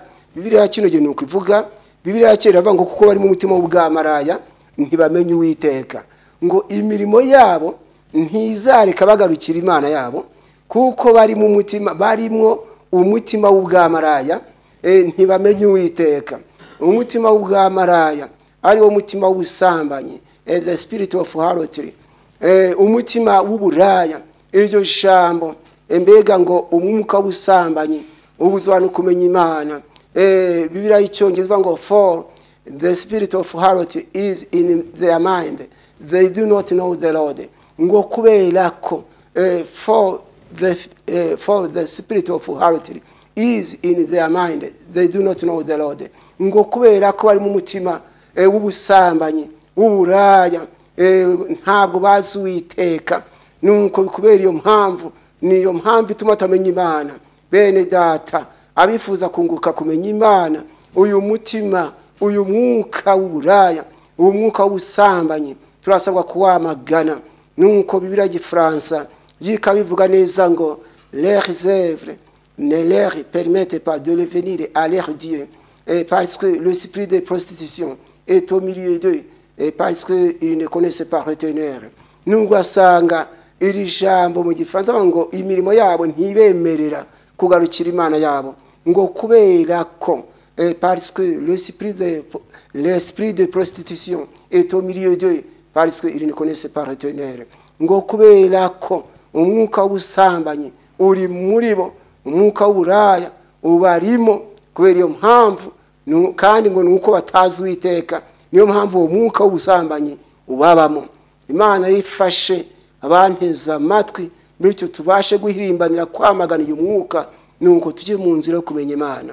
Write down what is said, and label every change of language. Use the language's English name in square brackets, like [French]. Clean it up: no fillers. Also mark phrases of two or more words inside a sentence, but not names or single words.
[Kinyarwanda] Biblia kino gihe nuko ivuga, Biblia kera bavuga ngo kuko bari mu mutima w'ubwamaraya ntibamenye Uwiteka, ngo imirimo yabo ntizareka bagarukira Imana yabo, kuko bari mu mutima barimwo umutima w'ubwamaraya ntibamenye Uwiteka. Umutima w'ubwamaraya ari wo mutima w'ubusambanyi, [English] the spirit of harlotry, [Kinyarwanda] umutima w'uburaya. Iryo jambo mbega ngo umwuka w'ubusambanyi ubuzwa no kumenya Imana. Biblia y'Icyongereza ngo [English] for the spirit of harlotry is in their mind, they do not know the Lord. [Kinyarwanda] Ngo kubera ko [English] for the spirit of harlotry is in their mind, they do not know the Lord. [Kinyarwanda] Ngo kubera ko bari mu mutima w'ubusambanyi w'uburaya ntabwo bazi Uwiteka. Nuko kubera iyo mpamvu, niyo mpamvu ituma tamenya Imana. Bene data abifuza kunguka kumenya Imana, uyu mutima, uyu mwuka w'uburaya, uyu mwuka w'ubusambanyi turasabwa kuwamagana. Nuko Biblia y'Igifaransa yikabivuga neza ngo [French] leurs œuvres ne leur permettent pas de revenir à leur Dieu, parce que l'esprit de prostitution est au milieu d'eux, et parce qu'ils ne connaissent pas retenir. [Kinyarwanda] Nubwo asanga iri jambo mu Gifaransa ngo imirimo yabo ntibemerera kugarukira Imana yabo, ngo kubera ko [French] parce que l'esprit de prostitution est au milieu d'eux, parce qu'ils ne connaissent pas retenir. [Kinyarwanda] Ngo kubera ko umwuka w'ubusambanyi uri muri bo, umwuka w'uburaya ubarimo, kubera iyo mpamvu kandi ngo nuko batazi Uwiteka, niyo mpamvu uwo mwuka w'ubusambanyi ubabamo. Imana yifashe abanteza amatwi bityo tubashe guhirimbanira kwamagana uyu mwuka, nuko tujye mu nzira yo kumenya Imana.